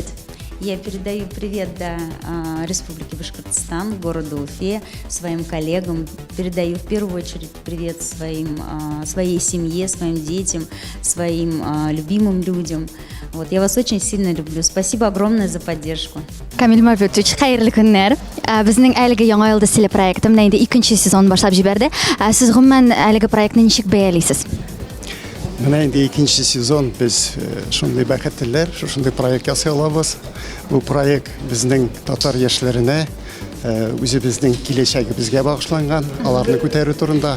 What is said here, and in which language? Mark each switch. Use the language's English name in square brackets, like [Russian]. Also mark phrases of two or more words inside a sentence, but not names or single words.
[Russian] Я передаю привет, да, Республике Башкортостан, городу Уфе, своим коллегам. Передаю в первую очередь привет своей семье, своим детям, своим любимым людям. Вот, я вас очень сильно люблю. Спасибо огромное за поддержку. [Tatar] Камил Мавлютович, хайырлы күннәр. Безнең әлеге яңа йылдыз телепроекты менә инде 2нче сезон башлап җибәрде. Сез гомумән әлеге проектны ничек бәялисез? Менә инде 2нче сезон без шундый бәхетлеләр, шундый проект ясый алабыз. Бу проект безнең татар яшьләренә, үзебезнең киләчәгебезгә багышланган, аларны күтәрү турында.